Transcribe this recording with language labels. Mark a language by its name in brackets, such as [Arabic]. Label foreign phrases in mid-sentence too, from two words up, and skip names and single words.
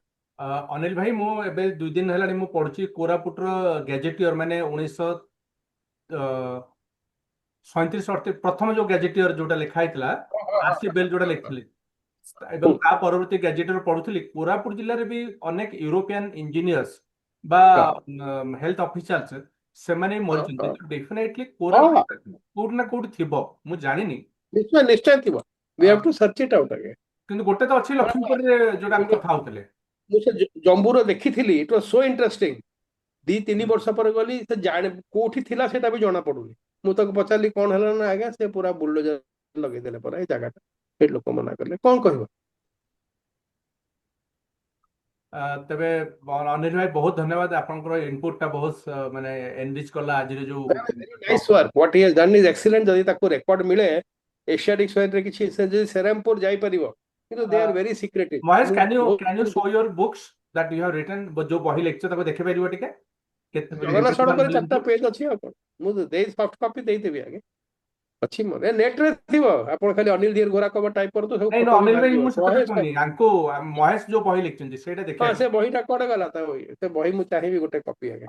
[Odia] ଅନିଲ ଭାଇ, ମୁଁ ଏବେ 2 ଦିନ ହେଲାଣି ମୁଁ ପଢୁଛି କୋରାପୁଟର ଗେଜେଟିୟର, ମାନେ 1937-38 ପ୍ରଥମ ଯୋଉ ଗେଜେଟିୟର ଯୋଉଟା ଲେଖା ହେଇଥିଲା, ଆରସି ବେଲ୍ ଯୋଉଟା ଲେଖିଥିଲେ, ଏବଂ ତା ପରବର୍ତ୍ତୀ ଗେଜେଟିୟର ପଢୁଥିଲି। କୋରାପୁଟ ଜିଲ୍ଲାରେ ବି ଅନେକ [English] European engineers [Odia] ବା [English] health officials [Odia] ସେମାନେ ବି ମରିଛନ୍ତି। ଡେଫିନେଟଲି କୋରାପୁଟ କୋଉଠି ନା କୋଉଠି ଥିବ, ମୁଁ ଜାଣିନି, ନିଶ୍ଚୟ ନିଶ୍ଚୟ ଥିବ। [English] We have to search it out again. [Odia] କିନ୍ତୁ ଗୋଟେ ତ ଅଛି ଲକ୍ଷ୍ମୀପୁରରେ ଯୋଉଟା ଆମେ କଥା ହଉଥିଲେ। ମୁଁ ସେ ଜମ୍ବୁର ଦେଖିଥିଲି, [English] it was so interesting. [Odia] 2-3 ବର୍ଷ ପରେ ଗଲି, ସେ କୋଉଠି ଥିଲା ସେଟା ବି ଜଣା ପଡୁନି। ମୁଁ ତାକୁ ପଚାରିଲି କଣ ହେଲା ନା, ଆଜ୍ଞା ସେ ପୁରା ବୁଲଡୋଜର ଲଗେଇଦେଲେ ପରା ଏଇ ଜାଗାଟା। ସେଠି ଲୋକ ମନା କଲେ, କଣ କହିବ। ତେବେ ଅନିଲ ଭାଇ, ବହୁତ ଧନ୍ୟବାଦ। ଆପଣଙ୍କର ଇନପୁଟଟା ବହୁତ ମାନେ ଏନରିଚ୍ କଲା ଆଜିର ଯୋଉ [English] nice work, what he has done is excellent. [Odia] ଯଦି ତାକୁ ରେକର୍ଡ ମିଳେ ଏସିଆଟିକ ସୋସାଇଟିରେ କିଛି, ସେ ଯଦି ସେରାମପୁର ଯାଇପାରିବ, କିନ୍ତୁ [English] they are very secretive. [Odia] ମହେଶ, [English] can you show your books that you have written? [Odia] ଯୋଉ ବହି ଲେଖିଛ ତାକୁ ଦେଖେଇ ପାରିବ ଟିକେ? ଜଗନ୍ନାଥ ସଡ଼କରେ 4ଟା ପେଜ ଅଛି। ଆଉ କଣ, ମୁଁ [English] soft copy [Odia] ଦେଇଦେବି ଆଜ୍ଞା। ଅଛି ମୋର ନେଟରେ ଥିବ, ଆପଣ ଖାଲି ଅନିଲ ଧୀର ଗୋରା କବର ଟାଇପ କରନ୍ତୁ, ସବୁ ନାଇଁ, ଫଟୋ ବି ଅନିଲ ଭାଇ, ବାହାରିଯିବ। ମୁଁ ସେଥିରେ କହୁନି, ଆଙ୍କୁ ମହେଶ ଯୋଉ ବହି ଲେଖିଛନ୍ତି ସେଇଟା ହଁ, ଦେଖିବା ସେ ବହିଟା କୁଆଡେ ଗଲା? ତା ବହି, ସେ ବହି ମୁଁ ଚାହିଁବି ଗୋଟେ କପି ଆଜ୍ଞା।